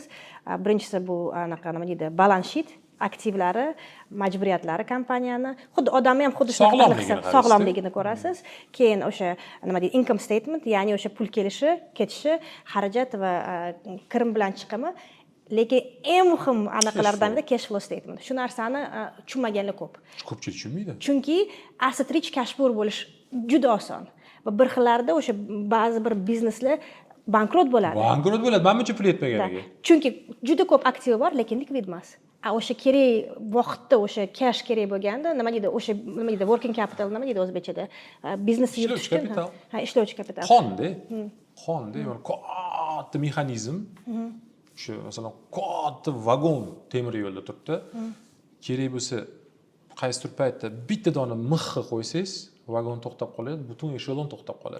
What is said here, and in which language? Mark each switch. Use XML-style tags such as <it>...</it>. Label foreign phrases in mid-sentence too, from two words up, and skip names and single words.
<uz>Birinchisi bu anaqa nima deydi,</uz> <en>balans sheet,</en> <uz>aktivlari, majburiyatlari kompaniyani, xuddi odamni ham xuddi shunaqa sog'lomligini ko'rasiz. Keyin o'sha nima deydi,</uz> <en>income statement,</en> <uz>ya'ni o'sha pul kelishi, ketishi, xarajat va kirim bilan chiqimi. Lekin eng muhim anaqalardan biri</uz> <en>cash flow statement.</en> <uz>Shu narsani tushunmaganlar ko'p. Ko'pchilik tushunmaydi. Chunki</uz> <en>asset rich cash poor</en> <uz>bo'lish juda oson. Va bir xillarda o'sha ba'zi bir bizneslar bankrot bo'ladi. Bankrot bo'ladi, menimcha pul yetmaganiga. Chunki juda ko'p aktiv bor, lekin likvid emas. O'sha kerak vaqtda o'sha</uz> <en>cash</en> <uz>kerak bo'lganda, nima deydi, o'sha nima deydi,</uz> <en>working capital</en> <uz>nima deydi o'zbekchada? Biznesni yuritish uchun. Ha, ishlovchi kapital. Qonda, yani katta mexanizm. Shu masalan katta vagon temir yo'lda turibdi. Kerak bo'lsa, qaysidir paytda bitta dona mixni qo'ysangiz, vagon to'xtab qoladi, butun eshelon to'xtab qoladi.</uz>